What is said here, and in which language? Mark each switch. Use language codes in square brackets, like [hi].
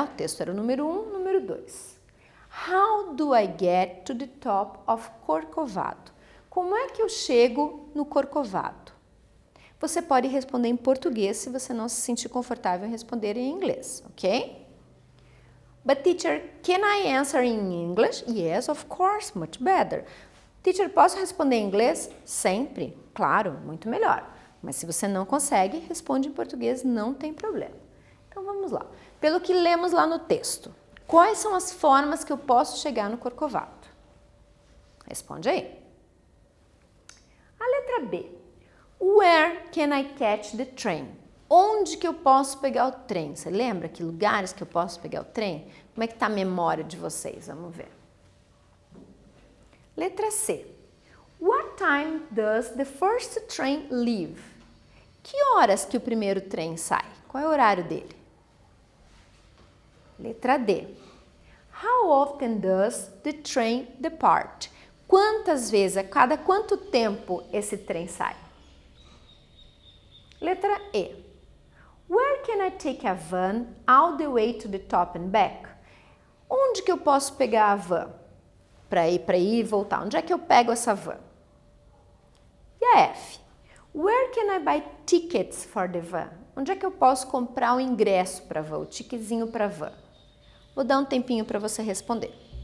[pt] O texto era o número 1, número 2. [en] How do I get to the top of Corcovado? [pt] Como é que eu chego no Corcovado? Você pode responder em português se você não se sentir confortável em responder em inglês, ok? [en] But teacher, can I answer in English? Yes, of course, much better. [pt] Teacher, posso responder em inglês? Sempre, claro, muito melhor. Mas se você não consegue, responde em português, não tem problema. Então vamos lá. Pelo que lemos lá no texto, quais são as formas que eu posso chegar no Corcovado? Responde aí. A letra B. [en] Where can I catch the train? [pt] Onde que eu posso pegar o trem? Você lembra que lugares que eu posso pegar o trem? Como é que está a memória de vocês? Vamos ver. Letra C. [en] What time does the first train leave? [pt] Que horas que o primeiro trem sai? Qual é o horário dele? Letra D. [en] How often does the train depart? [pt] Quantas vezes, a cada quanto tempo esse trem sai? Letra E. [en] Where can I take a van all the way to the top and back? [pt] Onde que eu posso pegar a van para ir e voltar? Onde é que eu pego essa van? E a F. [en] Where can I buy tickets for the van? [pt] Onde é que eu posso comprar o ingresso para a van, o ticketzinho para a van? Vou dar um tempinho para você responder.